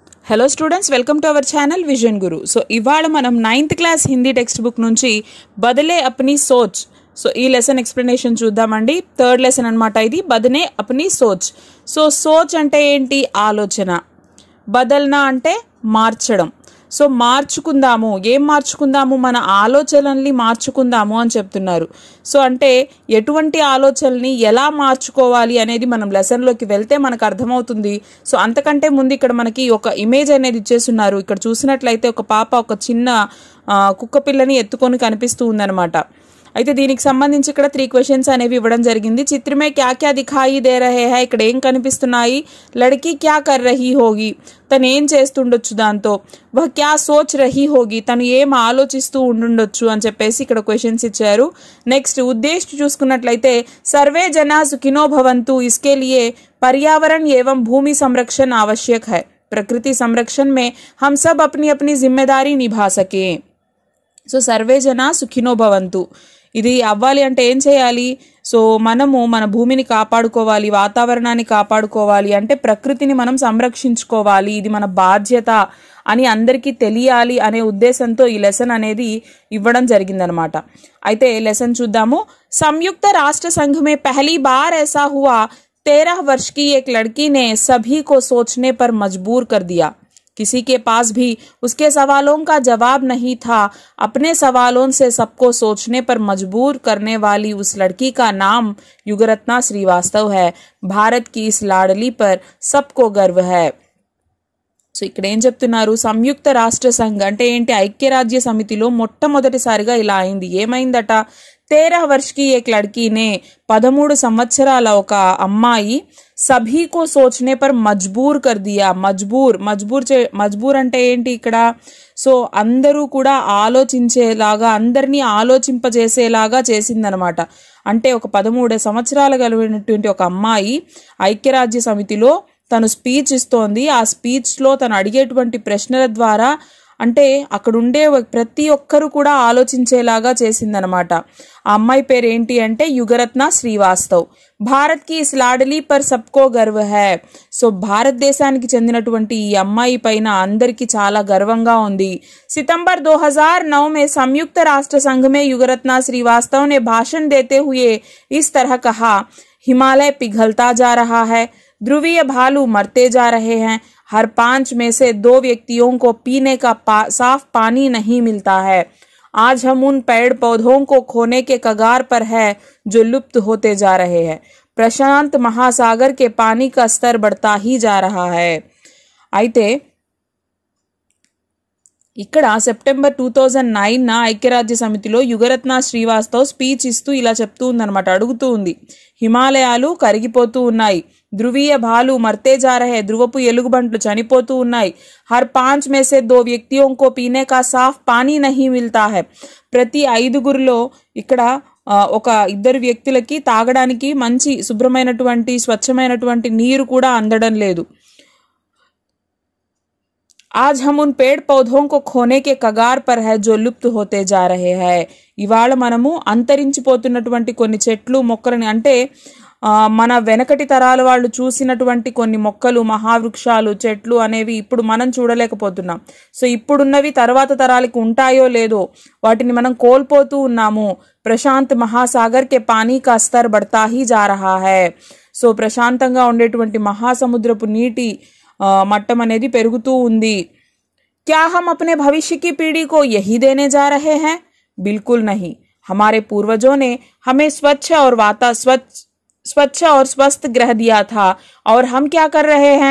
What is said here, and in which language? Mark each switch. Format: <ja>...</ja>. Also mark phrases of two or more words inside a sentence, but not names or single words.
<en>hello students, welcome to our channel</en> <te>విజన్ గురు. సో ఇవాళ మనం</te> <en>9th class Hindi text book</en> <te>నుంచి బదలే అప్నీ సోచ్ ఈ</te> <en>lesson explanation</en> <te>చూద్దామండి. థర్డ్ లెసన్ అనమాట ఇది, బదలే అప్నీ సోచ్. సోచ్ అంటే ఏంటి? ఆలోచన. బదల్నా అంటే మార్చడం. మార్చుకుందాము. ఏం మార్చుకుందాము? మన ఆలోచనల్ని మార్చుకుందాము అని చెప్తున్నారు. అంటే ఎటువంటి ఆలోచనల్ని ఎలా మార్చుకోవాలి అనేది మనం లెసన్లోకి వెళ్తే మనకు అర్థమవుతుంది. అంతకంటే ముందు ఇక్కడ మనకి ఒక ఇమేజ్ అనేది ఇచ్చేస్తున్నారు. ఇక్కడ చూసినట్లయితే ఒక పాప ఒక చిన్న కుక్క పిల్లని ఎత్తుకొని కనిపిస్తూ ఉందన్నమాట. అయితే దీనికి సంబంధించి ఇక్కడ 3 క్వశ్చన్స్ అనేవి ఇవ్వడం జరిగింది.</te> <hi>चित्र में क्या क्या दिखाई दे रहे हैं,</hi> <te>ఇక్కడ ఏం కనిపిస్తున్నాయి?</te> <hi>लड़की क्या कर रही होगी,</hi> <te>తను ఏం చేస్తుండొచ్చు, దాంతో</te> <hi>वह क्या सोच रही होगी,</hi> <te>తను ఏం ఆలోచిస్తూ ఉండుండొచ్చు అని చెప్పేసి ఇక్కడ క్వశ్చన్స్ ఇచ్చారు. నెక్స్ట్ ఉద్దేశ్ చూసుకున్నట్లయితే</te> <sa>सर्वे जना सुखिनो भवन्तु,</sa> <hi>इसके लिए पर्यावरण एवं भूमि संरक्षण आवश्यक है. प्रकृति संरक्षण में हम सब अपनी अपनी जिम्मेदारी निभा सके.</hi> <sa>सर्वे जना सुखिनो भवन्तु,</sa> <te>ఇది అవ్వాలి అంటే ఏం చేయాలి? మనము మన భూమిని కాపాడుకోవాలి, వాతావరణాన్ని కాపాడుకోవాలి, అంటే ప్రకృతిని మనం సంరక్షించుకోవాలి, ఇది మన బాధ్యత అని అందరికీ తెలియాలి అనే ఉద్దేశంతో ఈ లెసన్ అనేది ఇవ్వడం జరిగిందనమాట. అయితే లెసన్ చూద్దాము.</te> <hi>సంయుक्त राष्ट्र संघ में पहली बार ऐसा हुआ, 13 वर्ष की एक लड़की ने सभी को सोचने पर मजबूर कर दिया. किसी के पास भी उसके सवालों का जवाब नहीं था. अपने सवालों से सबको सोचने पर मजबूर करने वाली उस लड़की का नाम युगरत्ना श्रीवास्तव है. भारत की इस लाडली पर सबको गर्व है.</hi> <te>ఇక్కడ ఏం చెప్తున్నారు?</te> <hi>संयुक्त राष्ट्र संघ</hi> <te>అంటే ఏంటి? ఐక్యరాజ్య సమితిలో మొట్టమొదటిసారిగా ఇలా అయింది. ఏమైందట?</te> <hi>13 वर्ष की एक लड़की ने,</hi> <te>13 సంవత్సరాల ఒక అమ్మాయి</te> <hi>सभी को सोचने पर मजबूर कर दिया.</hi> <te>మజ్బూర్ అంటే ఏంటి ఇక్కడ? అందరూ కూడా ఆలోచించేలాగా, అందరినీ ఆలోచింపజేసేలాగా చేసిందనమాట. అంటే ఒక 13 సంవత్సరాలు కలిగినటువంటి ఒక అమ్మాయి ఐక్యరాజ్య సమితిలో తను స్పీచ్ ఇస్తోంది. ఆ స్పీచ్లో తను అడిగేటువంటి ప్రశ్నల ద్వారా అంటే అక్కడ ఉండే ప్రతి ఒక్కరు కూడా ఆలోచించేలాగా చేసిందనమాట. ఆ అమ్మాయి పేరు ఏంటి అంటే యుగరత్న శ్రీవాస్తవ్.</te> <hi>भारत की इस लाडली पर सबको गर्व है.</hi> <te>భారతదేశానికి చెందినటువంటి ఈ అమ్మాయి పైన అందరికీ చాలా గర్వంగా ఉంది.</te> <hi>सितंबर 2009 में संयुक्त राष्ट्र संघ में युगरत्ना श्रीवास्तव ने भाषण देते हुए इस तरह कहा, हिमालय पिघलता जा रहा है, ध्रुवीय भालू मरते जा रहे हैं, हर 5 में से 2 व्यक्तियों को पीने का साफ पानी नहीं मिलता है. आज हम उन पेड़ पौधों को खोने के कगार पर है जो लुप्त होते जा रहे हैं. प्रशांत महासागर के पानी का स्तर बढ़ता ही जा रहा है.</hi> <te>అయితే ఇక్కడ సెప్టెంబర్ 2009 ఐక్యరాజ్య సమితిలో యుగరత్న శ్రీవాస్తవ్ స్పీచ్ ఇస్తూ ఇలా చెప్తూ ఉందన్నమాట. అడుగుతూ ఉంది, హిమాలయాలు కరిగిపోతూ ఉన్నాయి,</te> <hi>ध्रुवीय भालू मरते जा रहे,</hi> <te>ధ్రువపు ఎలుగుబంట్లు చనిపోతూ ఉన్నాయి,</te> <hi>హర్ 5 में से 2 व्यक्तियों को पीने का साफ पानी नहीं मिलता है.</hi> <te>ప్రతి 5గురిలో ఇక్కడ ఒక 2 వ్యక్తులకి తాగడానికి మంచి శుభ్రమైనటువంటి స్వచ్ఛమైనటువంటి నీరు కూడా అందడం లేదు.</te> <hi>आज हम उन पेड़ पौधों को खोने के कगार पर है जो लुप्त होते जा रहे हैं.</hi> <te>ఇవాళ మనము అంతరించిపోతున్నటువంటి కొన్ని చెట్లు మొక్కలని, అంటే మన వెనకటి తరాల వాళ్ళు చూసినటువంటి కొన్ని మొక్కలు, మహావృక్షాలు, చెట్లు అనేవి ఇప్పుడు మనం చూడలేకపోతున్నాం. ఇప్పుడున్నవి తర్వాత తరాలకు ఉంటాయో లేదో వాటిని మనం కోల్పోతూ ఉన్నాము.</te> <hi>प्रशांत महासागर के पानी का స్तर बढ़ता ही जा रहा है.</hi> <te>ప్రశాంతంగా ఉండేటువంటి మహాసముద్రపు నీటి మట్టం అనేది పెరుగుతూ ఉంది.</te> <hi>क्या हम अपने भविष्य की पीढ़ी को यही देने जा रहे हैं? बिल्कुल नहीं. हमारे पूर्वजों ने हमें स्वच्छ और स्वस्थ ग्रह दिया था, और हम क्या कर रहे हैं?</hi>